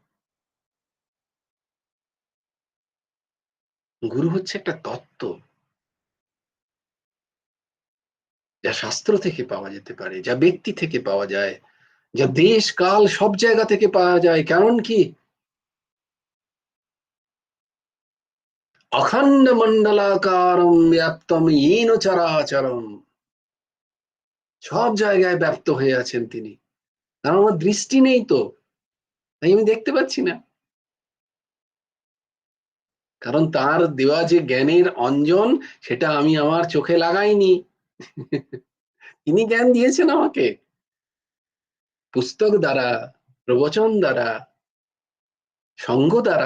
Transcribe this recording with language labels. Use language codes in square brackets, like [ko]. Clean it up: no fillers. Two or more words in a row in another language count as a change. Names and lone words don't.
[bn] গুরু হচ্ছে একটা তত্ত্ব, যা শাস্ত্র থেকে পাওয়া যেতে পারে, যা ব্যক্তি থেকে পাওয়া যায়, যা দেশ কাল সব জায়গা থেকে পাওয়া যায়। কারণ কি, [sa] অখণ্ড মণ্ডলাকারম ব্যাপ্তম येन চরাচরম, [bn] সব জায়গায় ব্যপ্ত হয়ে আছেন তিনি। কারণ আমার দৃষ্টি নেই তো, তাই আমি দেখতে পাচ্ছি না। কারণ তার দেওয়া যে জ্ঞানের অঞ্জন, সেটা আমি আমার চোখে লাগাইনি। তিনি জ্ঞান দিয়েছেন আমাকে পুস্তক দ্বারা, প্রবচন দ্বারা, সঙ্গ দ্বারা।